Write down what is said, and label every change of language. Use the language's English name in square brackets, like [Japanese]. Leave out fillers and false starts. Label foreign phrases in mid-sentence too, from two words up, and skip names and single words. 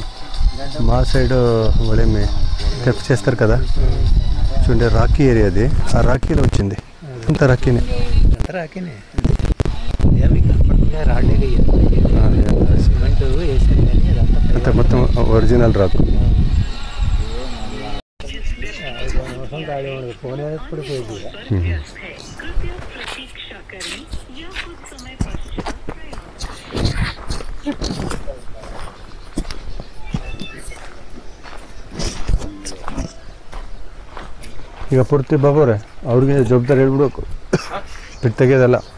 [Telugu] మా సైడ్ వాళ్ళేమి థెఫ్ట్ చేస్తారు కదా, చూడండి రాకీ ఏరియా అది, ఆ రాకీలో వచ్చింది. అంత రాకీనే సిమెంట్ వేసాను కానీ అంత మొత్తం ఒరిజినల్ రాకు. ఫోన్ ఎప్పుడు పోయింది. [Kannada] ಈಗ ಪೂರ್ತಿ ಬಾಬೋರೆ ಅವ್ರಿಗೆ ಜವಾಬ್ದಾರಿ ಹೇಳ್ಬಿಡ್ಬೇಕು, ಬಿಟ್ಟು ತೆಗೆಯೋದಲ್ಲ.